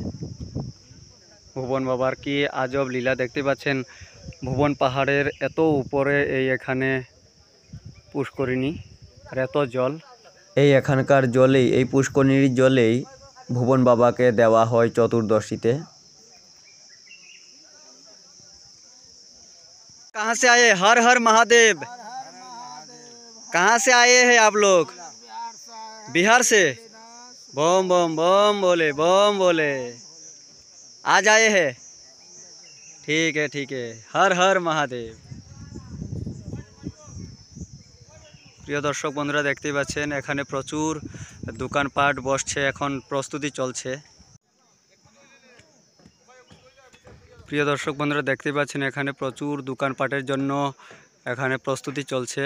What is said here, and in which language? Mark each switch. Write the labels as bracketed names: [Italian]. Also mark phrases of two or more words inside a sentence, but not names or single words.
[Bangla] ভুবন বাবার কি আজব লীলা, দেখতে পাচ্ছেন ভুবন পাহাড়ের এত উপরে এই এখানে পুষ্করিণী, আর এত জল। এই এখানকার জলেই, এই পুষ্করিণীর জলেই ভুবন বাবাকে দেওয়া হয় চতুর্দশীতে। [Hindi] कहाँ से आए? हर हर महादेव। कहाँ से आए हैं आप लोग? बिहार से। बम बम बम बोले, बम बोले। आज आए हैं, ठीक है, हर हर महादेव। [Bangla] প্রিয় দর্শক বন্ধুরা, দেখতেই পাচ্ছেন এখানে প্রচুর দোকানপাট বসছে, এখন প্রস্তুতি চলছে। প্রিয় দর্শক বন্ধুরা, দেখতেই পাচ্ছেন এখানে প্রচুর দোকানপাটের জন্য এখানে প্রস্তুতি চলছে।